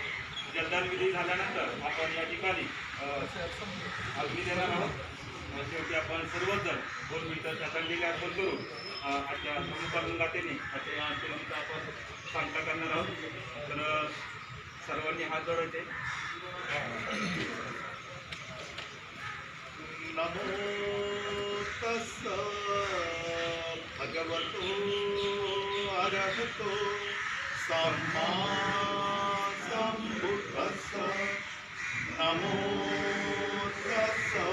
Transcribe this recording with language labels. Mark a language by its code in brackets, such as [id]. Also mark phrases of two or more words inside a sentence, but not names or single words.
[mr] जलदानविधी झाल्यानंतर आपण या ठिकाणी अग्नी देणार आहोत. शेवटी आपण सर्वच जण 2 मिनिटं श्रद्धांजली अर्पण करून आजच्या प्रमुखांगातेने आजच्या अंत्यविधीचा आपण सांगता करणार आहोत. तर सर्वांनी हात जोडायचे. [pi] नमो तस्स भगवतो अरहतो सम्मा सम्बुद्धस्स नमो तस्स